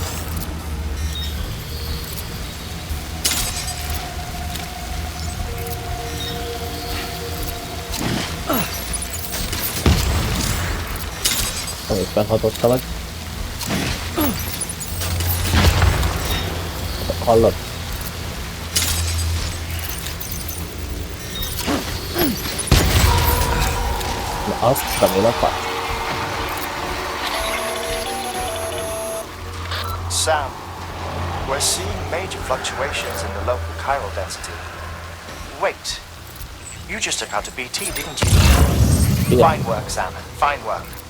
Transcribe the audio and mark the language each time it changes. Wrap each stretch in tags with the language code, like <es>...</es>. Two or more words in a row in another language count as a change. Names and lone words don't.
<hu>Éppen hatotta meg. Hallod? Na azt remélem fáj.</hu> <en>Sam, we're seeing major fluctuations in the local chiral density. Wait, you just took out a BT, didn't you? Yeah. Fine work, Sam. Fine work.</en>